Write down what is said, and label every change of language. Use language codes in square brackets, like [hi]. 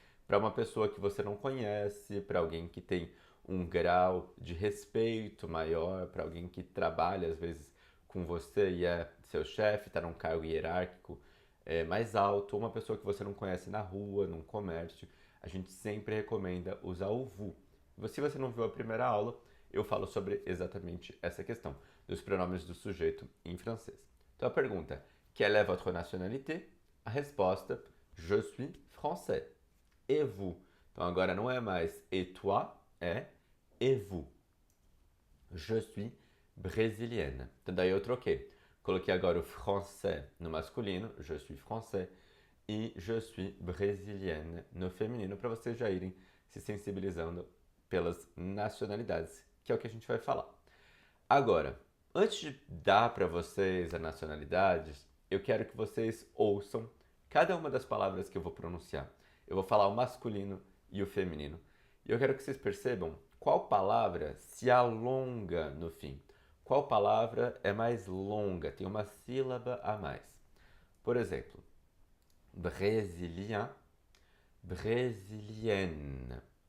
[pt] Para uma pessoa que você não conhece, para alguém que tem um grau de respeito maior, para alguém que trabalha às vezes com você e é seu chefe, está num cargo hierárquico mais alto, ou uma pessoa que você não conhece na rua, num comércio, a gente sempre recomenda usar o vous. Se você não viu a primeira aula, eu falo sobre exatamente essa questão dos pronomes do sujeito em francês. Então a pergunta: [fr] quelle est votre nationalité? [pt] A resposta: [fr] je suis français. Et vous? [pt] Então agora não é mais et toi, é et vous. [fr] Je suis brésilienne. [pt] Então daí eu troquei. Coloquei agora o français no masculino, [fr] je suis français, [pt] e [fr] je suis brésilienne [pt] no feminino, para vocês já irem se sensibilizando pelas nacionalidades, que é o que a gente vai falar. Agora, antes de dar para vocês as nacionalidades, eu quero que vocês ouçam cada uma das palavras que eu vou pronunciar. Eu vou falar o masculino e o feminino. E eu quero que vocês percebam qual palavra se alonga no fim. Qual palavra é mais longa, tem uma sílaba a mais. Por exemplo, brésilien, brésilienne.